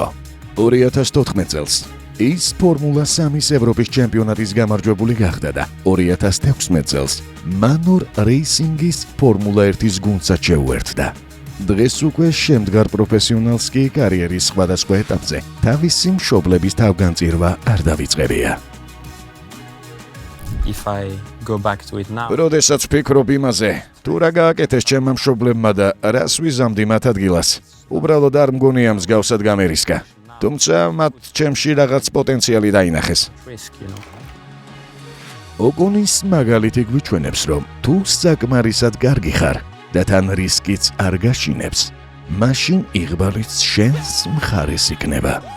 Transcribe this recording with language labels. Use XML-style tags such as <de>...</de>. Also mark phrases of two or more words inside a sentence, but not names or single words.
<ka>2014 წელს ის ფორმულა 3-ის ევროპის ჩემპიონატის გამარჯვებული გახდა და 2016 წელს მანორ რეისინგის ფორმულა 1-ის გუნდსაც შეუერთდა. დღეს უკვე შემდგარ პროფესიონალს კი კარიერის სხვადასხვა ეტაპზე თავისი მშობლების თავგანწირვა არ დავიწყებია.</ka> <en>If I go back to it now,</en> <ka>როდესაც ვფიქრობ იმაზე, თუ რა გააკეთეს ჩემმა მშობლებმა და რას ვიზამდი მათ ადგილას, უბრალოდ არ მგონია მსგავსად გამერისკა. თუმცა მათ ჩემში რაღაც პოტენციალი დაინახეს. risk, ოკონის მაგალითი გვიჩვენებს, რომ თუ საკმარისად კარგი ხარ და თან რისკიც არ გაშინებს, მაშინ იღბალიც შენს მხარეს იქნება.</ka>